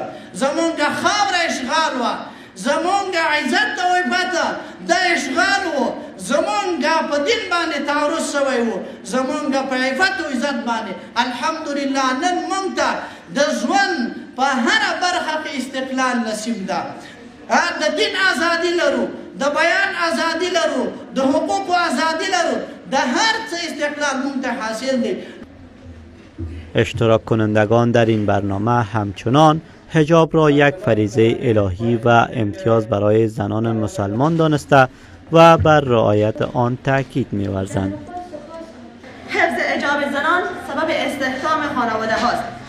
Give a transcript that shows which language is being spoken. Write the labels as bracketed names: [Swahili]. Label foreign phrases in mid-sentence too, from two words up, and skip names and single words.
[Pashto] زمونږ خاوره اشغال وه، زمونږ عزت ته وفته د اشغال و، زمونږ په دین باندې تعرض شوی و، زمونږ په عفت و عزت باندې الحمدلله نن مونږ ته د ژوند په هره برخه کې استقلال نصیب ده. د دین ازادي لرو، د بیان ازادي لرو، د حقوقو ازادي لرو، د هر څه استقلال مونږ ته حاصل دی. [Persian] اشتراک کنندگان در این برنامه همچنان حجاب را یک فریضه الهی و امتیاز برای زنان مسلمان دانسته و بر رعایت آن تاکید می‌ورزند. حفظ حجاب زنان سبب استحکام خانواده هاست.